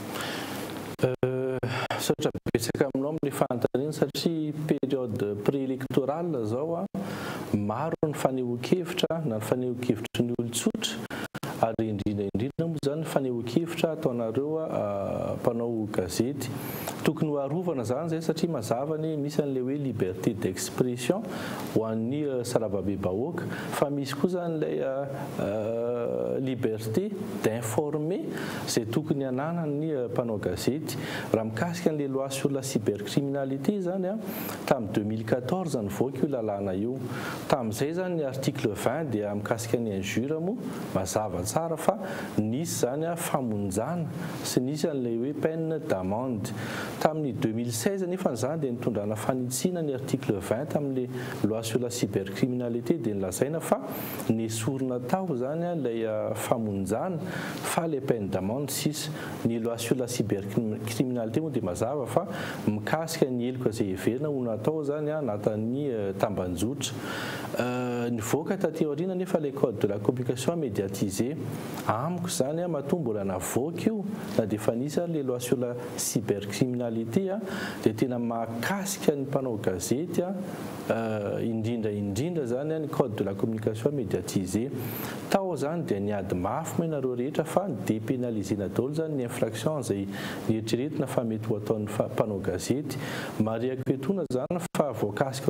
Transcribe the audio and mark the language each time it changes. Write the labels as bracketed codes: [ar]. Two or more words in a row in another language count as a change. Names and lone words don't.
[mg] Saotra betsaka aminao amin'ny fanontaniana satria [fr] période préélectorale [mg] zao a maro ny fanehoan-kevitra na ny fanehoan-kevitra ny olon-tsotra ary indrindra moa zany fanehoan-kevitra ataonareo mpanao gazety tokony ho arovana zany zay satria mazava ny misy an'le hoe [fr] liberté d'expression [mg] ho an'ny sarababe bahoaka fa misy koa zany ilay [fr] liberté d'informer [mg] zay tokony ananan'ny mpanao gazety raha mikasika an'le [fr] loi sur la cybercriminalité [mg] zany a tamin'ny 2014 nivoaka io lalàna io tamin'izay zany ny article 20 dia mikasika ny injure moa mazava tsara fa nisy zany famonjana sy nisy an'ilay hoe [fr] peine d'amende [mg] tamin'ny 2016 nefa zany dia nitondrana fanitsina ny article 20 tamin'le [fr] loi sur la cybercriminalité [mg] dia nilazaina fa nesorina tao zany ilay famonjana fa le peine d'amende sisa ny [fr] loi sur la cybercriminalité [mg] moa dia mazava fa mikasika ny heloka izay heverina ho natao zany anatin'ny tambanjotra nivoaka taty aoriana nefa [fr] le code de la communication médiatisée [mg] amiko zany mahatonga mbola navoaka io na dia efa nisy [fr] le loi sur la cybercriminalité [mg] dia tena mahakasika ny mpanao gazety indrindra zany ny [fr] code de la communication médiatisée [mg] tao zany dia niady mafy mo ianareo rehetra fa dépénalisena daholo zany ny infraction izay nieritreretina fa mety ho ataon'ny mpanao gazety mariako etona zany fa voakasika